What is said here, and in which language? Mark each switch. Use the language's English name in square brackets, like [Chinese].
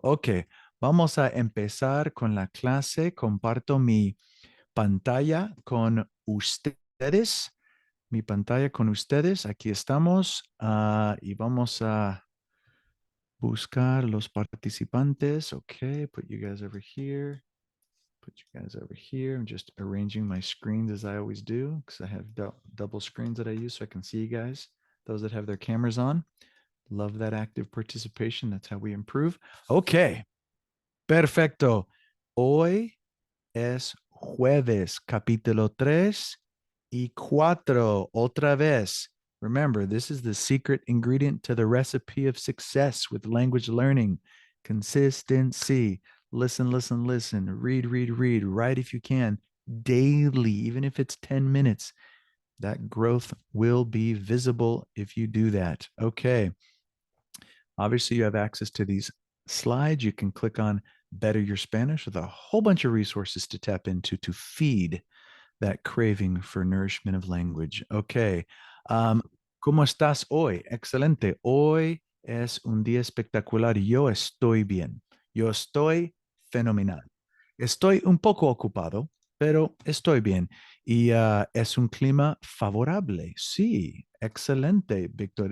[Spanish] Ok, vamos a empezar con la clase. Comparto mi pantalla con ustedes. Mi pantalla con ustedes. Aquí estamos. Y vamos a buscar los participantes. [English] Okay, put you guys over here. Put you guys over here. I'm just arranging my screens as I always do because I have double screens that I use so I can see you guys. Those that have their cameras on. Love that active participation. That's how we improve. Okay, perfecto. [Spanish] Hoy es jueves, capítulo 3 y 4. Otra vez. [English] Remember, this is the secret ingredient to the recipe of success with language learning. Consistency. Listen, listen, listen. Read, read, read. Write if you can. Daily, even if it's 10 minutes. That growth will be visible if you do that. Okay. Obviously, you have access to these slides. You can click on Better Your Spanish with a whole bunch of resources to tap into to feed that craving for nourishment of language. [Spanish] Okay. ¿Cómo estás hoy? Excelente. Hoy es un día espectacular. Yo estoy bien. Yo estoy fenomenal. Estoy un poco ocupado, pero estoy bien. Y es un clima favorable. Sí, excelente, Víctor.